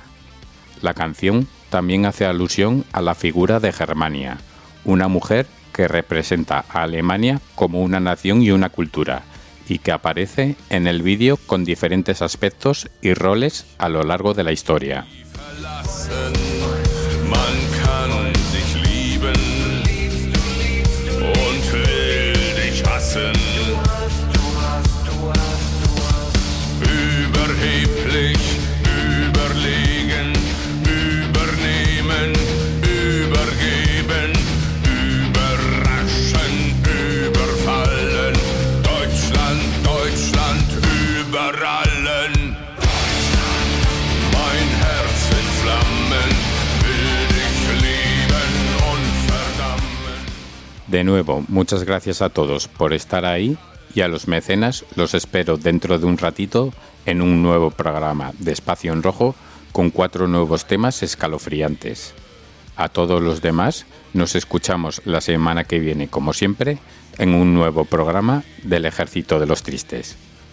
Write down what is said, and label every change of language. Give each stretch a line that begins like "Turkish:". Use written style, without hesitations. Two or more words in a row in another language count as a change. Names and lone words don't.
Spanish: La canción también hace alusión a la figura de Germania, una mujer que representa a Alemania como una nación y una cultura, y que aparece en el vídeo con diferentes aspectos y roles a lo largo de la historia.
German: fassen. Man kann sich lieben und will dich hassen. Überheblich, überlegen, übernehmen, übergeben, überraschen, überfallen. Deutschland, Deutschland über allen. Mein Herz in Flammen will dich lieben und verdammen.
Spanish: De nuevo, muchas gracias a todos por estar ahí y a los mecenas los espero dentro de un ratito en un nuevo programa de Espacio en Rojo con 4 nuevos temas escalofriantes. A todos los demás nos escuchamos la semana que viene, como siempre, en un nuevo programa del Ejército de los Tristes.